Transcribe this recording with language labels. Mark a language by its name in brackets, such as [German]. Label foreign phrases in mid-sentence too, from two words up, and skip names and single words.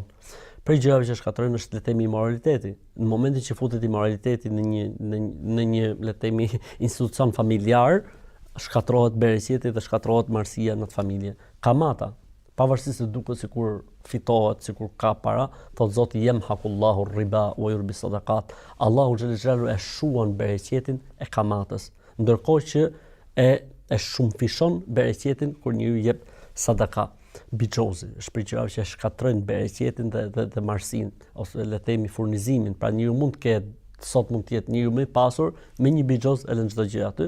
[Albanian] Prej gjërave që shkatrojnë është le të themi immoraliteti. Në momentin që futet immoraliteti në një le të themi institucion familjar, shkatrohet bereqeti dhe shkatrohet marrësia në atë familje. Kamata, pavarësisht se duket sikur fitohet, sikur ka para, thot Zoti [Arabic] يمحق الله الربا ويربي الصدقات. [Albanian] Allahu xhallahu e shuan bereqetin e kamatës, ndërkohë që e shumëfishon bereqetin kur njeriu jep sadaka, bixhozi, është prej gjërave që shkatrojnë bereqetin dhe marrësinë, ose le të themi furnizimin. Pra njeriu mund të ketë, sot mund të jetë njeriu më i pasur me një bixhoz e lën çdo gjë aty.